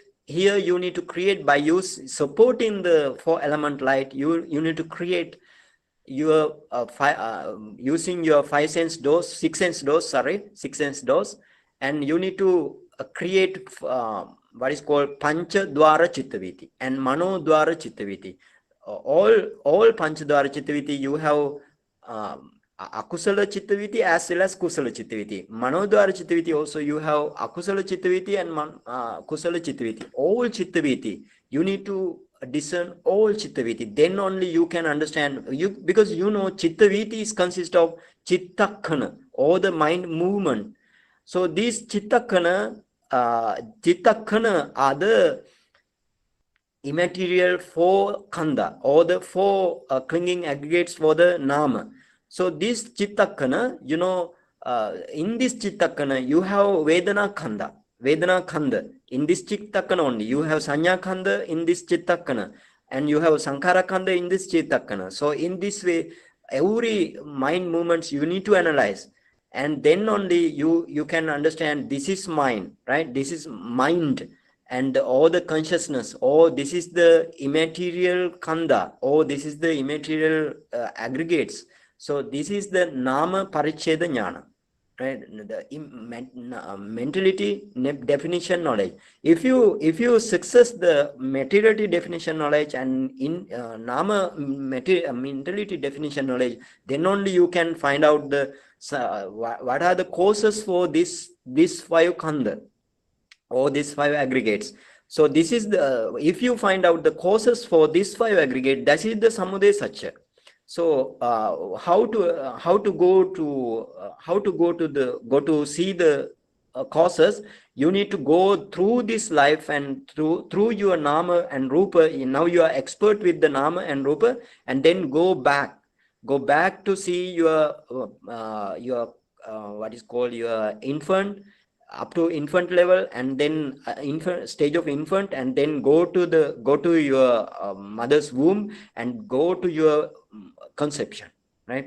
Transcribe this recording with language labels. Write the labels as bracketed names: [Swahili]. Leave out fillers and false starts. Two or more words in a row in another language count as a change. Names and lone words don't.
[English] Here you need to create by supporting the 4-element light. You need to create your using your 6 sense doors, and you need to create what is called [Pali] Pancha Dwara Chittaviti [English] and [Pali] Mano Dwara Chittaviti. All Pancha Dwara Chittaviti, [English] you have [Pali] akusala chittaviti [English] as well as [Pali] kusala chittaviti. Manodwara chittaviti [English] also you have [Pali] akusala chittaviti and kusala chittaviti. [English] All chittaviti, you need to discern all chittaviti. Then only you can understand, you, because you know chittaviti is consist of chittakkana, or the mind movement. So these chittakkana are the immaterial four kanda, or the four clinging aggregates for the nama. So this chittakkana, in this chittakkana you have [Pali] vedana kanda. Vedana kanda. [English] In this chittakkana only you have [Pali] sanya kanda [English] in this chittakkana, and you have [Pali] sankhara kanda [English] in this chittakkana. So in this way, every mind movements you need to analyze, and then only you can understand this is mind, right? This is mind, and all the consciousness, or this is the immaterial kanda, or this is the immaterial aggregates. So this is the [Pali] nama paricheda jnana, [English] right? The mentality definition knowledge. If you success the materiality definition knowledge and in nama mentality definition knowledge, then only you can find out the what are the causes for this five kanda, or these five aggregates. So this is the, if you find out the causes for this five aggregate, that is the [Pali] samudaya satya. [English] So how to go to see the causes, you need to go through this life, and through your nama and rupa. Now you are expert with the nama and rupa, and then go back to see your what is called your infant, up to infant level, and then infant stage of infant, and then go to your mother's womb, and go to your conception, right?